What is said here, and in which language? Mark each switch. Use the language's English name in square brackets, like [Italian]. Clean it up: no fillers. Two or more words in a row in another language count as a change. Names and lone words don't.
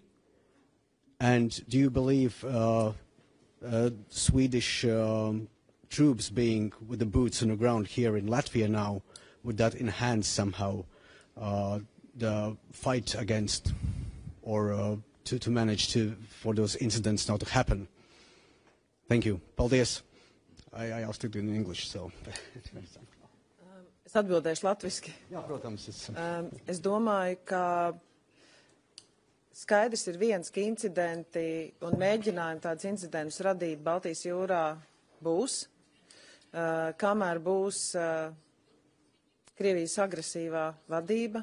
[English] And do you believe Swedish troops being with the boots on the ground here in Latvia now, would that enhance somehow the fight against, or to manage for those incidents not to happen? Thank you. Paldies. I asked it in English, so. [Latvian] Es atbildēšu latviski. Jā, protams. Es domāju, ka skaidrs ir viens, ka incidenti un mēģinājumi tādus incidentus radīt Baltijas jūrā būs, kamēr būs Krievijas agresīvā vadība.